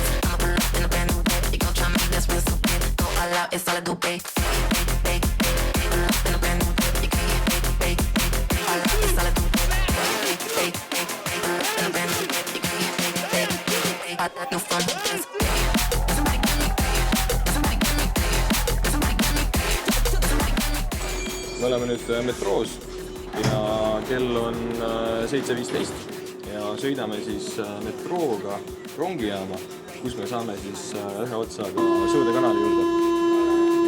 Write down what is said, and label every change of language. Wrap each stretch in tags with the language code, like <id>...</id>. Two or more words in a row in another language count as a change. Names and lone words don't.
<en>I'ma pull up in a brand new whip. You gon' try me, let's real stupid. Go all out, it's all I do, babe. Pull up in a brand new whip. You can't get paid, all out, it's all I do, babe. Pull up in a brand new whip. You can't get paid, all out, new fun, who this?</en> <et>Me oleme nüüd metroos ja kell on 7:15 ja sõidame siis metrooga rongijaama, kus me saame siis ühe otsaga Sõude kanali juurde.</et>